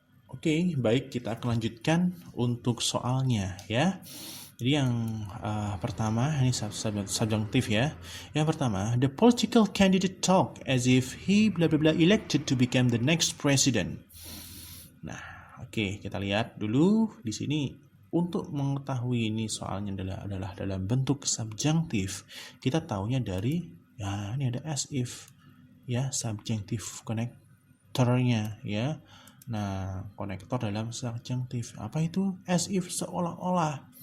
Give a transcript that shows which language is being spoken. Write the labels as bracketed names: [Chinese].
[Indonesian] Oke, baik, kita akan lanjutkan untuk soalnya ya. Jadi yang pertama ini subjunctive ya. Yang pertama, [English] the political candidate talk as if he bla bla bla elected to become the next president. [Indonesian] Nah, oke, kita lihat dulu di sini. Untuk mengetahui ini soalnya adalah dalam bentuk subjunctive, kita taunya dari ya, ini ada as if ya, subjunctive connectornya ya. Nah, konektor dalam subjunctive apa itu? As if, seolah-olah.